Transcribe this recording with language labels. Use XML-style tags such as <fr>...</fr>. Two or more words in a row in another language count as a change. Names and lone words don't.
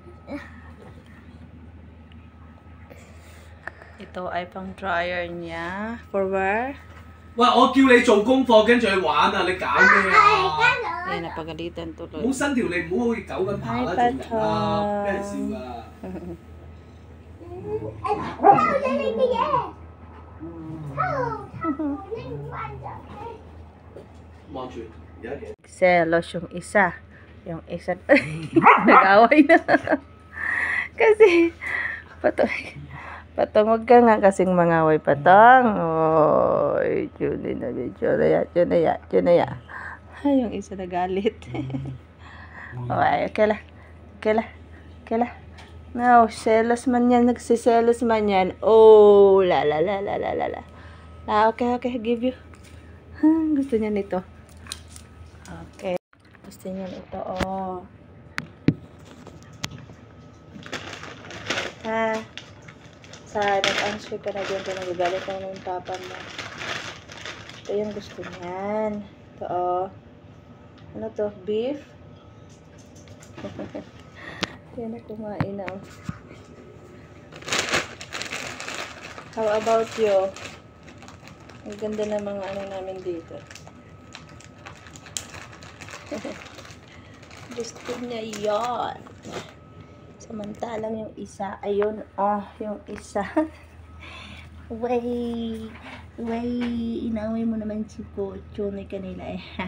<tl>Ito ay pang dryer niya.</tl> <en>For where?</en> <yue>喂，我叫你做功課，跟住去玩啊！你搞咩啊？</yue> <tl>Ay, napagalitan tuloy.</tl> <yue>好伸條脷，唔好好似狗咁爬啦，做人啦，俾人笑㗎。望住，而家幾？</yue> <tl>Selos yung isa. Yung isa, nag-away na. Kasi, patong wag ka nga kasing mangaway patong. Oy, yun na ya. Ay, yung isa nagalit. Okay lah. No, selos man yan, nagsiselos man yan.</tl> <en>Oh, la. Okay, give you.</en> <tl>Gusto niya nito. Okay. Gusto niya ito, oh. Ha? Sa nag-answer ka na dyan, nagagalit ako ng papa mo. Ito yung gusto niyan. Ito, oh. Ano to? Beef? Yan na kumain na, oh.</tl> <en>How about you?</en> <tl>Ang ganda ng mga ano namin dito. Gusto niya yon. Samantalang yung isa, ayun, yung isa. Way, inaway mo naman si Pocho na kanila eh.</tl>